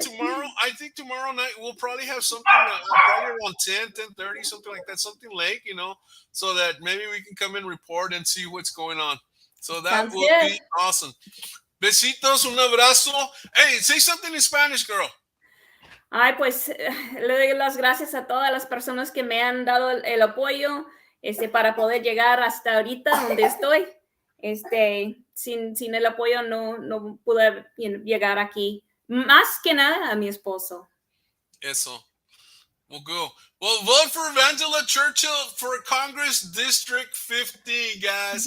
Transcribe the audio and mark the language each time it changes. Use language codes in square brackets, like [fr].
[en] Tomorrow, I think tomorrow night we'll probably have something probably around 10:30, something like that, something late, so that maybe we can come and report and see what's going on. So that will be awesome. [es] Besitos, un abrazo. [en] Hey, say something in Spanish, girl. [es] Ay, pues le doy las gracias a todas las personas que me han dado el apoyo para poder llegar hasta ahorita donde estoy. Sin el apoyo no pude llegar aquí. Más que nada a mi esposo. [en] Eso. We'll go. Well, vote for Vangela Churchill for Congress District 15, guys.